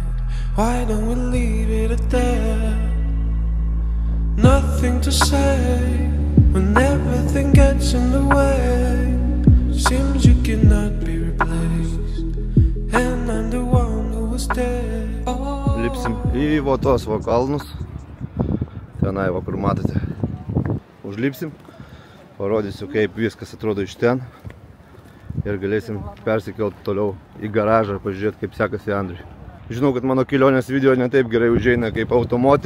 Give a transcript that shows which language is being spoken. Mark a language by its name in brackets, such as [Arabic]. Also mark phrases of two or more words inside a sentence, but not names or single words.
[English] Why don't we leave it at that? Nothing to say when everything gets in the way. Seems you cannot be replaced, and I'm the one who was dead. [Lithuanian] Lipsim į tos va kalnus. Tenai va, kur matote. Užlipsim. Parodysiu, kaip viskas atrodo iš ten. Ir galėsim persikelti toliau į garažą, pažiūrėti, kaip sekasi Andriui. Žinau, kad mano kelionės video ne taip gerai užeina kaip automotive.